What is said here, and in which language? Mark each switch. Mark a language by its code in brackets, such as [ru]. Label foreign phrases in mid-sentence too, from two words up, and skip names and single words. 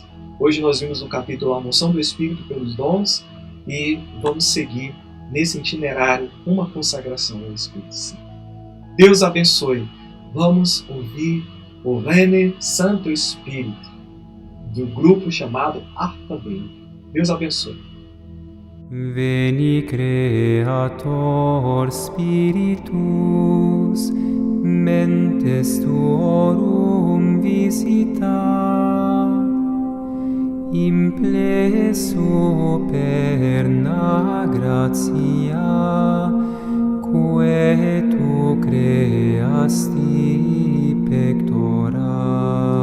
[pt] Hoje nós vimos no capítulo A Moção do Espírito pelos Dons e vamos seguir nesse itinerário uma consagração ao Espírito Santo. Deus abençoe. Vamos ouvir o Rene Santo Espírito, do grupo chamado Harpa Dei. Deus abençoe. [la] Veni Creator Spiritus, mentes tuorum visita, implesso perna gratia, quae tu creasti pectora.